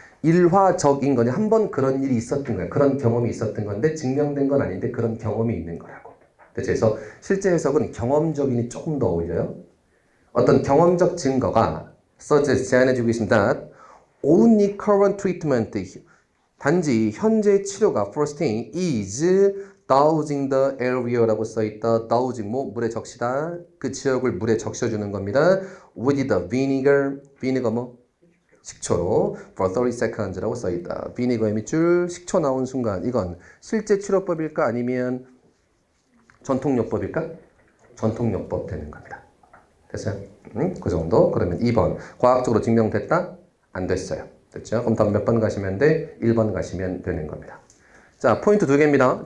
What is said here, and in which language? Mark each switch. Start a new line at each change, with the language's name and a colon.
Korean: 일화적인 거니 한 번 그런 일이 있었던 거예요. 그런 경험이 있었던 건데 증명된 건 아닌데 그런 경험이 있는 거라고. 됐죠? 그래서 실제 해석은 경험적인이 조금 더 어울려요. 어떤 경험적 증거가 suggest 제안해주고 있습니다.
English: Only current treatment
Korean: 단지 현재 치료가
English: for sting is dousing the area라고
Korean: 써있다. dousing 물에 적시다. 그 지역을 물에 적셔주는 겁니다.
English: with the vinegar
Korean: 식초로
English: for 30 seconds라고
Korean: 써있다. vinegar의 밑줄 식초 나온 순간 이건 실제 치료법일까 아니면 전통요법일까? 전통요법 되는 겁니다. 됐어요? 그 정도. 그러면 2번. 과학적으로 증명됐다? 안 됐어요. 됐죠? 그럼 다음 몇 번 가시면 돼? 1번 가시면 되는 겁니다. 자, 포인트 2개입니다.